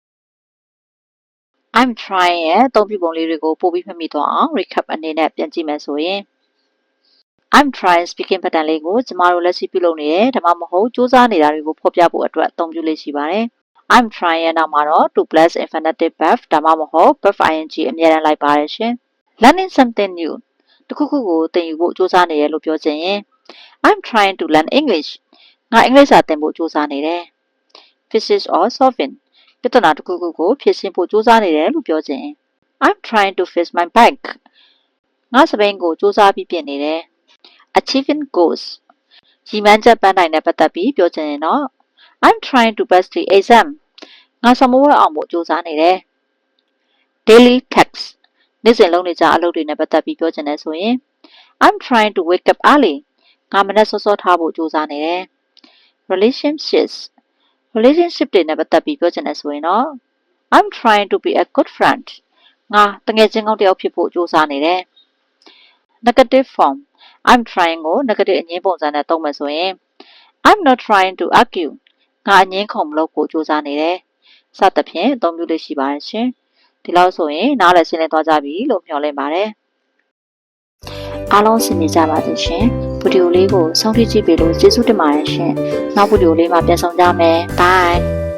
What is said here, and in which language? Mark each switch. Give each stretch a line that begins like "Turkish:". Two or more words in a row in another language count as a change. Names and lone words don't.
English: I'm trying
Burmese: ရဲ့အသုံးပြုပုံလေးတွေကိုပို့ပြီးမှတ်မိသွားအောင် recap အနေနဲ့ပြန်ကြည့်မယ်ဆိုရင်
English: I'm trying speaking pattern
Burmese: လေးကိုကျမတို့လက်ရှိပြုလုပ်နေတယ်ဒါမှမဟုတ်စူးစမ်းနေတာတွေကိုဖော်ပြဖို့အတွက်အသုံးပြုလေးရှိပါတယ်
English: I'm trying
Burmese: ရဲ့နောက်မှာတော့
English: to plus infinitive verb
Burmese: ဒါမှမဟုတ်
English: verb ing
Burmese: အမြဲတ မ်းလိုက်ပါတယ်ရှင်
English: Learning something new
Burmese: တခုခုကိုသင်ယူဖို့စူးစမ်းနေတယ်လို့ပြောချင်ရင်
English: I'm trying to learn English
Burmese: ငါအင်္ဂလိပ်စာသင်ဖို့စူးစမ်းနေတယ်
English: Physics or solving
Burmese: ပြဿနာတစ်ခုခုကိုဖြေရှင်းဖို့စူးစမ်းနေတယ်လို့ပြောချင်ရင်
English: I'm trying to fix my bike
Burmese: ငါစပင်းကိုစူးစမ်းပြီးပြင်နေတယ်
English: Achieving goals
Burmese: ရည်မှန်းချက်ပန်းတိုင်နဲ့ပတ်သက်ပြီးပြောချင်ရင်တော့
English: I'm trying to pass the exam
Burmese: ငါစာမေးပွဲအောင်ဖို့စူးစမ်းနေတယ် Daily tasks နေ့စဉ်လုပ်နေကြအလုပ်တွေနဲ့ပတ်သက်ပြီးပြောချင်တယ်ဆိုရင်
English: I'm trying to wake up early
Burmese: ငါမနက်စောစောထားဖို့ကြိုးစားနေတယ် relationships တွေနဲ့ပတ်သက်ပြီးပြောချင်တယ်ဆိုရင်တော့
English: I'm trying to be a good friend
Burmese: ငါတကယ်ချင်းကောင်း တစ်ယောက်ဖြစ်ဖို့ကြိုးစားနေတယ်
English: negative form I'm trying
Burmese: ကို negative အငြင်းပုံစံနဲ့သုံးမယ်ဆိုရင်
English: I'm not trying to argue
Burmese: ငါအငြင်းခုံမလုပ်ဖို့ကြိုးစားနေတယ်စသဖြင့်အသုံးပြုလို့ရှိပါတယ်ရှင်ဒီလောက်ဆိုရင်နားလည်ရှင်းလင်းသွားကြပြီလို့မျှော်လင့်ပါတယ်အားလုံးဆင်ပြေကြပါစေရှင်ဗီဒီယိုလေးကိုစောင့်ကြည့်ကြည့်ပေးလို့ကျေးဇူးတင်ပါတယ်ရှင်နောက်ဗီဒီယိုလေးမှာပြန်ဆောင်ကြမယ် bye